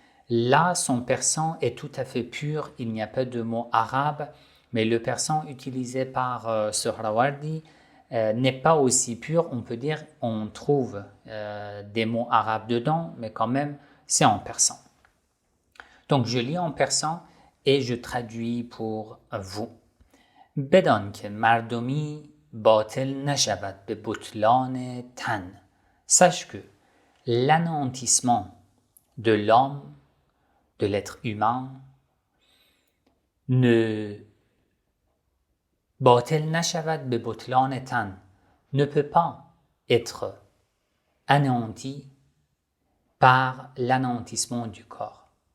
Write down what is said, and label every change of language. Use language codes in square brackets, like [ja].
[fr] Là, son persan est tout à fait pur, il n'y a pas de mots arabes, mais le persan utilisé par Sohrawardi n'est pas aussi pur. On peut dire on trouve des mots arabes dedans, mais quand même, c'est en persan. Donc, je lis en persan et je traduis pour vous. [fa] بدان که مردمی باطل نشود به بطلان تن. [fr] Sache que l'anéantissement de l'homme, de l'être humain, [fa] باطل نشود به بطلان تن, [fr] ne peut pas être anéanti par l'anéantissement du corps.